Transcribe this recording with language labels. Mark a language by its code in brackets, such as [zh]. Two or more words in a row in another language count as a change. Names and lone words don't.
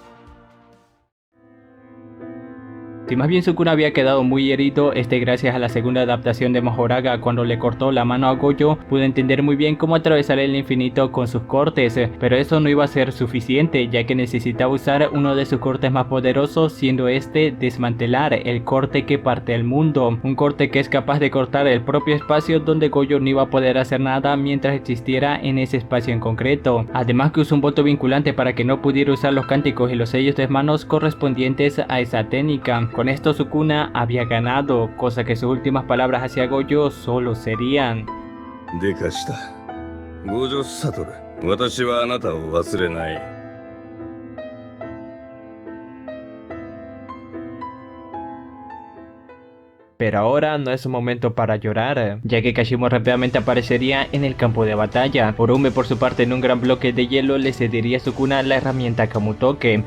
[es] Si más bien Sukuna había quedado muy herido, gracias a la segunda adaptación de Mahoraga cuando le cortó la mano a Gojo, pudo entender muy bien cómo atravesar el infinito con sus cortes, pero eso no iba a ser suficiente, ya que necesitaba usar uno de sus cortes más poderosos, siendo desmantelar el corte que parte el mundo, un corte que es capaz de cortar el propio espacio donde Gojo no iba a poder hacer nada mientras existiera en ese espacio en concreto. Además que usó un voto vinculante para que no pudiera usar los cánticos y los sellos de manos correspondientes a esa técnica. Con esto Sukuna había ganado, cosa que sus últimas palabras hacia Gojo solo serían: [ja] でかした。五条悟。私はあなたを忘れない。 [es] Pero ahora no es un momento para llorar, ya que Kashimo rápidamente aparecería en el campo de batalla. Orome por su parte, en un gran bloque de hielo, le cedería a Sukuna la herramienta Kamutoke.